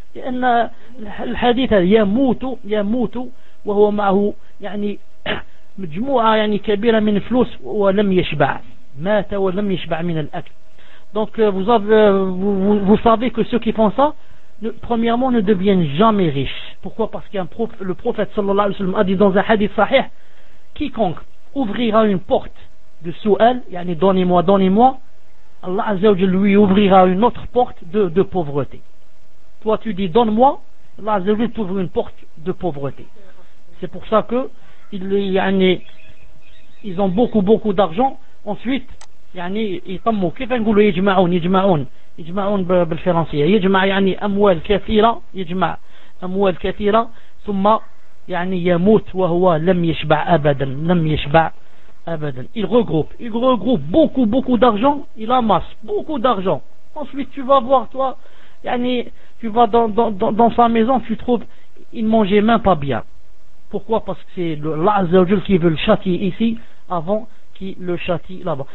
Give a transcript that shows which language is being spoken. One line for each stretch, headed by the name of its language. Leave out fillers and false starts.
Arabic: لأن الحديث يموت يموت وهو معه يعني مجموعة يعني كبيرة من الفلوس ولم يشبع مات ولم يشبع من الأكل.
French: Donc vous avez, vous savez que ceux qui font ça premièrement ne deviennent jamais riches. Pourquoi? Parce qu'un prophète, le prophète sallallahu alayhi wa sallam a dit dans un hadith sahih, quiconque ouvrira une porte de soual, yani donnez-moi donnez-moi, Allah azza wa jalla lui ouvrira une autre porte de pauvreté. Toi tu dis donne-moi, là je lui ouvre une porte de pauvreté. C'est pour ça que ils ont beaucoup beaucoup d'argent. Ensuite, yani ils tombent.
Arabic: كيف نقولوا يجمعون يجمعون يجمعون بالفرنسية يجمع يعني أموال كثيرة يجمع أموال كثيرة ثم يعني يموت وهو لم يشبع أبدا لم يشبع أبدا.
French: Il regroupe beaucoup beaucoup d'argent. Il amasse beaucoup d'argent. Ensuite tu vas voir toi. Yani, tu vas dans sa maison, tu trouves il ne mangeait même pas bien. Pourquoi? Parce que c'est Allah Azza wa Jal qui veut le châtier ici avant qu'il le châtie là-bas.